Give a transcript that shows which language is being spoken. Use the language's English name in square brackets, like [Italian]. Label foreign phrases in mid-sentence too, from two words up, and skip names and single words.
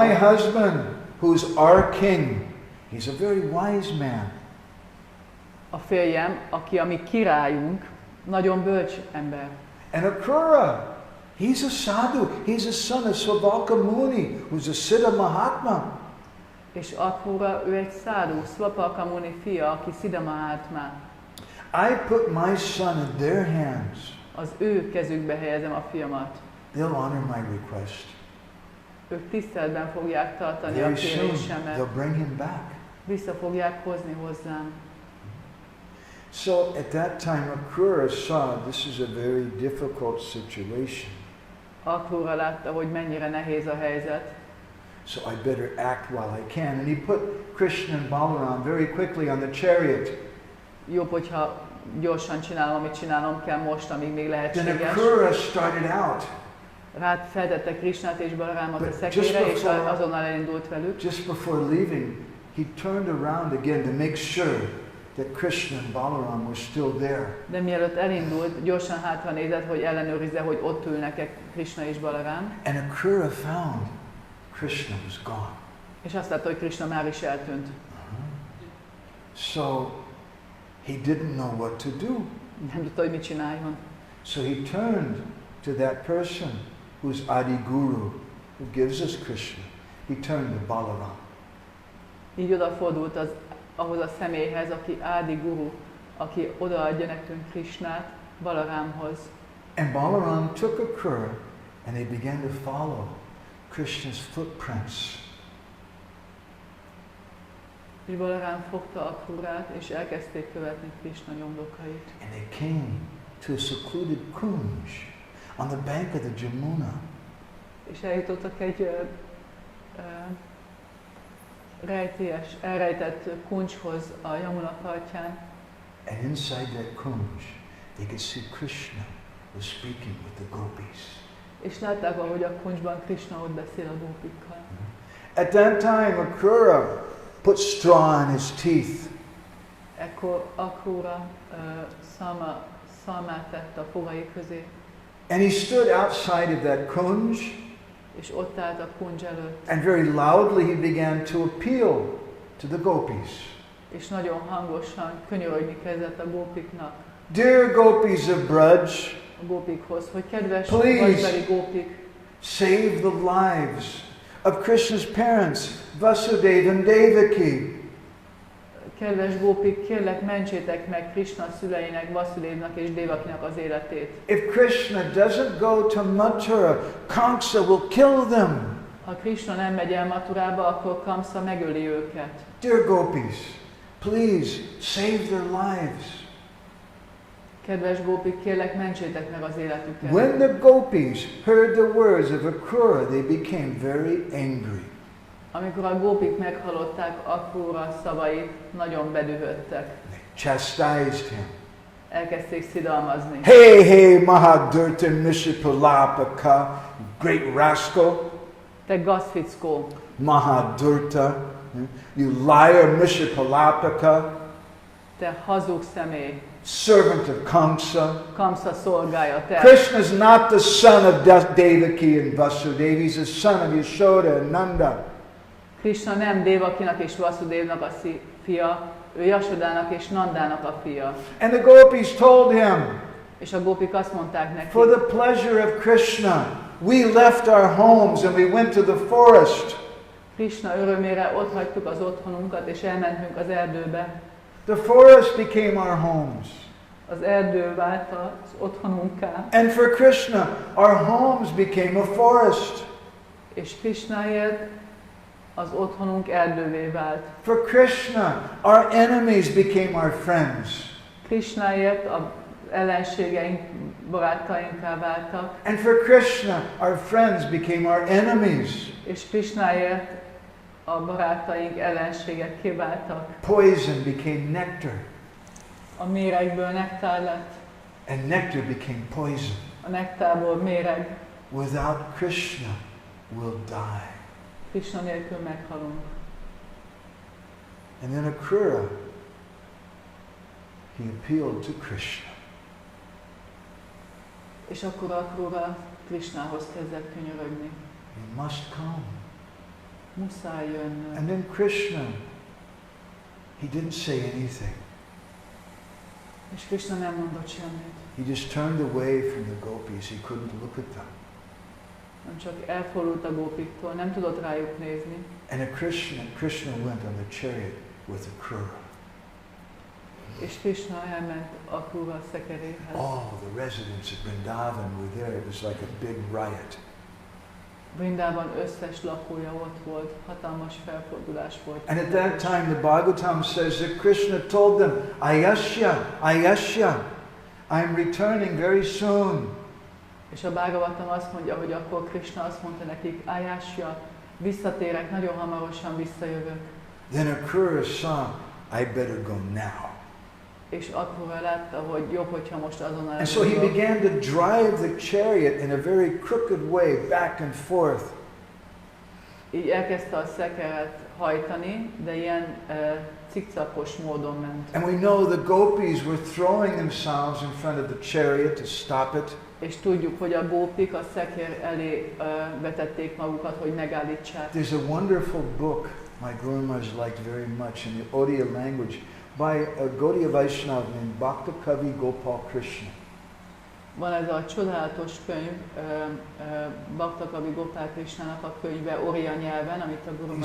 [English] My husband, who's our king, he's a very wise man. [Hungarian] A férjem, aki a mi királyunk, nagyon bölcs ember. [English] And Akrura, he's a sadhu, he's a son of Svavalka Muni, who's a Siddha Mahatma. [Hungarian] És Akrura, ő egy szádu, Svapalka Muni fia, aki Siddha Mahatma. [English] I put my son in their hands. [Hungarian] Az ő kezükbe helyezem a fiamat. [English] They'll honor my request. [Hungarian] Ők tiszteletben fogják tartani a [English] Very soon, [Hungarian] kérésemet. [English] they'll bring him back. [Hungarian] Vissza fogják hozni hozzám. [English] So at that time, Akrura saw this is a very difficult situation. [Hungarian] Akrura látta, hogy mennyire nehéz a helyzet. [English] So I better act while I can. And he put Krishna and Balaram very quickly on the chariot. [Hungarian] Jobb, hogyha gyorsan csinálom, amit csinálnom kell most, amíg még [English] Then [Hungarian] lehetséges. [English] Akrura started out. [Hungarian] Rád feltette Krishnát és Balarámot a szekére, és azonnal elindult velük. [English] Just before leaving, he turned around again to make sure that Krishna and Balaram were still there. [Hungarian] De mielőtt elindult, gyorsan hátra nézett, hogy ellenőrizze, hogy ott ülnek-e Krishna és Balarám. [English] And Akrura found Krishna was gone. [Hungarian] És azt látta, hogy Krishna már is eltűnt. [English] So he didn't know what to do. [Hungarian] Nem tudta, hogy mit csináljon. [English] So he turned to that person who's Adi Guru, who gives us Krishna. He turned to Balaram. [Hungarian] Így odafordult ahhoz a személyhez, aki Adi Guru, aki odaadja nekünk Krishnát, Balarámhoz. [English] And Balaram took Akrura and they began to follow Krishna's footprints. [Hungarian] És Balarám fogta Akrurát, és elkezdték követni Krishna nyomdokait. [English] And they came to a secluded kunj on the bank of the Jamuna. [Hungarian] És eljutottak egy elrejtett kuncshoz a Yamuna partján. [English] And inside that kunj, they could see Krishna was speaking with the gopis. [Hungarian] És látták, ahogy a kuncsban Krishna ott beszél a gópikkal. [English] At that time, Akrura put straw in his teeth. [Hungarian] Ekkor Akrura szalmát tett a fogai közé. [English] And he stood outside of that kunj. [Hungarian] És ott állt a kuncs előtt. [English] And very loudly he began to appeal to the gopis. [Hungarian] És nagyon hangosan könyörögni kezdett a gópiknak. [English] Dear gopis of Braj, [Hungarian] A gópikhoz, hogy kedves [English] please [Hungarian] Brajbeli gópik, [English] save the lives of Krishna's parents, Vasudeva and Devaki. [Hungarian] kedves gópik, kérlek mentsétek meg Krishna szüleinek, Vasudevnak és Devakinak az életét. [English] If Krishna doesn't go to Mathura, Kamsa will kill them. [Hungarian] Ha Krishna nem megy el Mathurába, akkor Kamsa megöli őket. [English] Dear gopis, please save their lives. [Hungarian] Kedves gópik, kérlek mentsétek meg az életüket. [English] When the gopis heard the words of Akrura, they became very angry. [Hungarian] Amikor a gópik meghallották Akrura szavait, nagyon bedühödtek. [English] They chastised him. [Hungarian] elkezdték szidalmazni. [English] Hey, hey, Mahadurta Mishipalapaka, great rascal. [Hungarian] Te gazfickó, [English] Mahadurta, you liar Mishipalapaka, [Hungarian] te hazug személy, [English] servant of Kamsa. [Hungarian] Kamsa szolgája te. [English] Krishna is not the son of Devaki and Vasudeva, he's the son of Yashoda and Nanda. [Hungarian] Krishna nem Devakinak és Vasudevnak a fia, ő Yasodának és Nandának a fia. [English] And the gopis told him, [Hungarian] És a gópik azt mondták neki, [English] for the pleasure of Krishna, we left our homes and we went to the forest. [Hungarian] Krishna örömére ott hagytuk az otthonunkat és elmentünk az erdőbe. [English] The forest became our homes. [Hungarian] Az erdő vált az otthonunká. [English] And for Krishna, our homes became a forest. [Hungarian] És Krishnaért az otthonunk erdővé vált. [English] For Krishna, our enemies became our friends. [Hungarian] Krishnaért az ellenségeink barátainká váltak. [English] And for Krishna, our friends became our enemies. [Hungarian] És Krishnaért a barátaink ellenségekké váltak. [English] Poison became nectar. [Hungarian] A méregből nektár lett. [English] And nectar became poison. [Hungarian] A nektárból méreg. [English] Without Krishna, we'll die. [Hungarian] Krishna nélkül meghalunk. [English] And then Akrura, he appealed to Krishna. [Hungarian] És akkor Akrura Krishnához kezdett könyörögni. [English] You must come. [Hungarian] Muszáj jönnöm. [English] And then Krishna, he didn't say anything. [Hungarian] És Krishna nem mondott semmit. [English] He just turned away from the gopis. He couldn't look at them. [Hungarian] Nem csak elfordult a gópiktól, nem tudott rájuk nézni. [English] And Krishna went on the chariot with Akrura. [Hungarian] És Krishna elment Akrura szekeréhez. [English] All the residents of Vrindavan were there. It was like a big riot. [Hungarian] Vrindavan összes lakója ott volt, hatalmas felfordulás volt. [English] And at that time the Bhagavatam says that Krishna told them, Ayasya, Ayasya, I'm returning very soon. [Hungarian] És a Bhagavatam azt mondja, hogy akkor Krishna azt mondta nekik, Ayasya, visszatérek, nagyon hamarosan visszajövök. [English] Then Akrura saw, I better go now. [Hungarian] És Akrura látta, hogy jobb, hogyha most azonnal [English] And so he [Hungarian] elindulok. [English] began to drive the chariot in a very crooked way, back and forth. [Hungarian] Így elkezdte a szekeret hajtani, de ilyen cikcakos módon ment. [English] And we know the gopis were throwing themselves in front of the chariot to stop it. [Hungarian] És tudjuk, hogy a gópik a szekér elé vetették magukat, hogy megállítsák. [English] There's a wonderful book my Guru Maharaj liked very much in the Odia language by a Gaudiya Vaishnava named Bhakta Kavi Gopal Krishna. [Hungarian] Van ez a csodálatos könyv, Bhakta Kavi Gopal Krishnának a könyve Oriya nyelven, amit a Guru